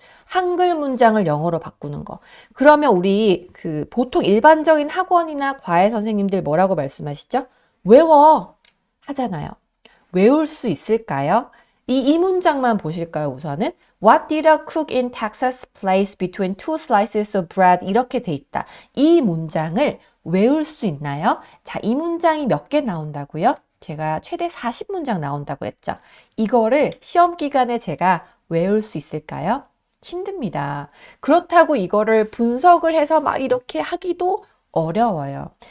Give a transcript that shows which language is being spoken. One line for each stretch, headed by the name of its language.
Korean: 한글 문장을 영어로 바꾸는 거. 그러면 우리 보통 일반적인 학원이나 과외 선생님들 뭐라고 말씀하시죠? 외워 하잖아요. 외울 수 있을까요? 이 문장만 보실까요, 우선은?
English: What did a cook in Texas place between two slices of bread?
Korean: 이렇게 돼 있다. 이 문장을 외울 수 있나요? 자, 이 문장이 몇 개 나온다고요? 제가 최대 40문장 나온다고 했죠. 이거를 시험 기간에 제가 외울 수 있을까요? 힘듭니다. 그렇다고 이거를 분석을 해서 막 이렇게 하기도 어려워요.